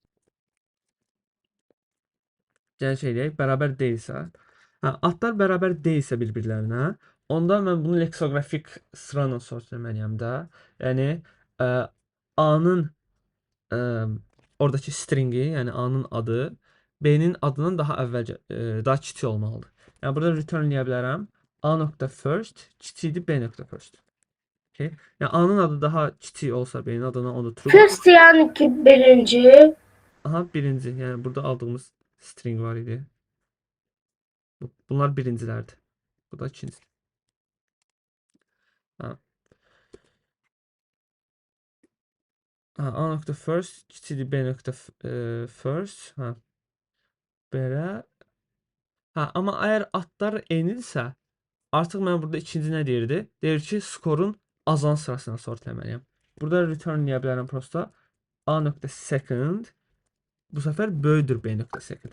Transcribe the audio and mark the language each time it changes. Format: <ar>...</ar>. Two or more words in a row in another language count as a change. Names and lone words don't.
<az>Yəni şey deyək, bərabər deyilsə, adlar bərabər deyilsə bir-birlərinə, onda mən bunu leksikoqrafik sıra ilə sort etməliyəm də. Yəni A-nın oradakı stringi, yəni A-nın adı B-nin adından daha əvvəl daha kiçik olmalıdır. Yəni burada return eləyə bilərəm. A.first kiçikdir B.first. Okay. Yəni A-nın adı daha kiçik olsa B-nin adından onu true. First yəni ki birinci. Aha birinci. Yəni burada aldığımız string var idi. Bunlar birincilərdir. Bu da ikincidir. A.first kiçikdir B.first. Belə. Amma əgər adlar eynidirsə, artıq mən burada ikinci nə deyirdi? Deyir ki, skorun azan sırasına sort etməliyəm. Burada return eləyə bilərəm prosta. A.second bu səfər böyükdür B.second.</az>